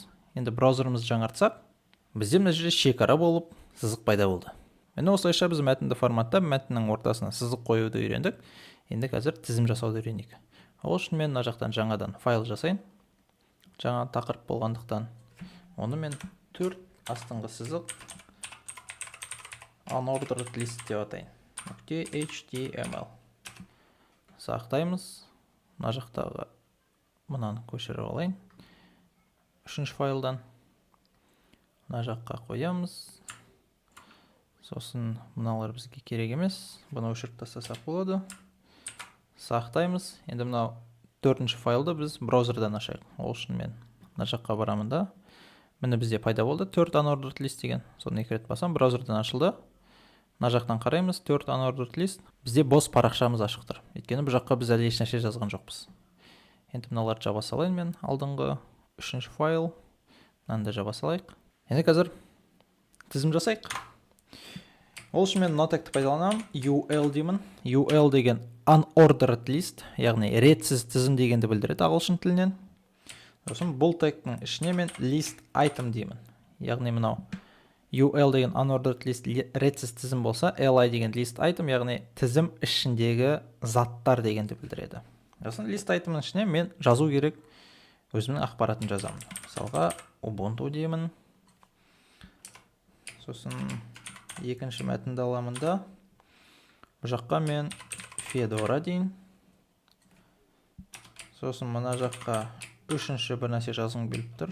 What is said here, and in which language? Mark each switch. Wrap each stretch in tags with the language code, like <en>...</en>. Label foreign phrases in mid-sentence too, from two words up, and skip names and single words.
<kk>Енді браузерімізді жаңартсақ, бізде мына жерде шекара болып, сызық пайда болды. Енді осылайша біз мәтінді форматтап, мәтіннің ортасына сызық қоюды үйрендік. Енді қазір тізім жасауды үйренейік. Ол үшін мен мына жақтан жаңадан файл жасайын. Жаңа тақырып болғандықтан оны мен 4 астыңғы сызық</kk> <en>unordered list</en> <kk>деп атайын. HTML. Сақтаймыз. Мына жақтағы мынаны көшіріп алайын. Үшінші файлдан мына жаққа қоямыз. Сосын мыналар бізге керек емес. Бұны өшіріп тастасақ болады. Сақтаймыз. Енді мынау 4-ші файлды біз браузердан ашайық. Ол үшін мен мына жаққа барамын да. Міне бізде пайда болды 4</kk> <en>unordered list</en> <kk>деген. Соны 2 рет басам, браузердан ашылды. Мына жақтан қараймыз, 4</kk> <en>unordered list.</en> <kk>Бізде бос парақшамыз ашық тұр. Өйткені бұл жаққа біз әлі ешнәрсе жазған жоқпыз. Енді мыналарды жаба салайын мен. Алдыңғы 3-ші файл. Мынаны да жаба салайық. Енді қазір тізім жасайық. Ол үшін мен мына тегті пайдаланамын. UL деймін. UL деген</kk> <en>unordered list,</en> <kk>яғни ретсіз тізім дегенді білдіреді ағылшын тілінен. Сосын бұл тегтің ішіне мен</kk> <en>list item</en> <kk>деймін. Яғни мынау UL деген</kk> <en>unordered list</en> <kk>ретсіз тізім болса, LI деген</kk> <en>list item,</en> <kk>яғни тізім ішіндегі заттар дегенді білдіреді. Сосын</kk> <en>list itemның</en> <kk>ішіне мен жазу керек өзімнің ақпаратын жазамын. Мысалға Ubuntu деймін. Сосын екінші мәтінді аламын да. Бұл жаққа мен Fedora дейін. Сосын мына жаққа үшінші бір нәрсе жазғым келіп тұр.</kk>